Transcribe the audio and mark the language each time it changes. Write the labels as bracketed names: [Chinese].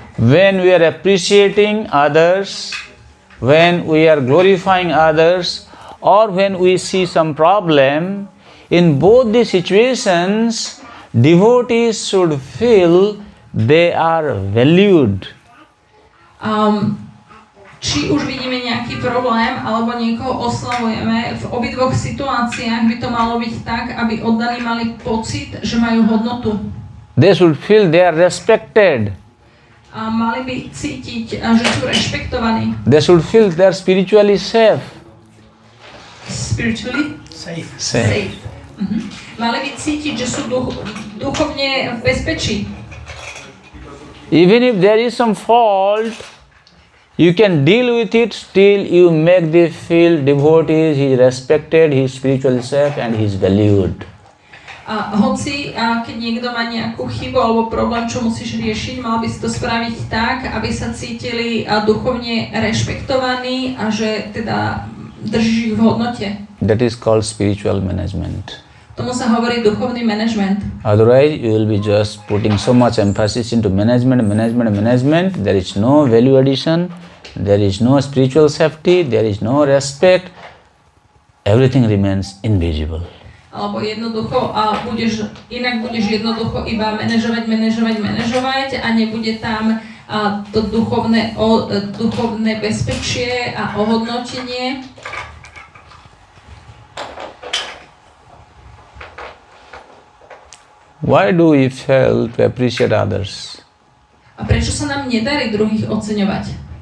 [English] When we are appreciating others, when we are glorifying others, or when we see some problem, in both the situations, devotees should feel they are valued. [Slovak] Či už vidíme nejaký problém, alebo niekoho oslavujeme, v obidvoch situáciách by to malo byť tak, aby oddaní mali pocit, že majú hodnotu. [English] They should feel they are respected. [Slovak] A mali by cítiť, že sú rešpektovaní. [English] They should feel they are spiritually safe. Spiritually? Safe. [Slovak] Mali by cítiť, že sú duchovne v bezpečí. [English] Even if there is some fault, you can deal with it, still you make them feel devotees, he is respected, he is spiritually safe, and he is valued. [Slovak] A hoci, keď niekto má nejakú chybu alebo problém, čo musíš riešiť, mal by si to spraviť tak, aby sa cítili duchovne rešpektovaní a že teda držíš ich v hodnote. [English] That is called spiritual management. [Slovak] Tomu sa hovorí duchovný manažment. [English] Otherwise, you will be just putting so much emphasis into management. There is no value addition, there is no spiritual safety, there is no respect. Everything remains invisible. [Slovak] alebo jednoducho budeš jednoducho iba manažovať a nebude tam to duchovné bezpečie a ohodnotenie. [English] Why do we fail to appreciate others? [Slovak] A prečo sa nám nedarí druhých oceňovať?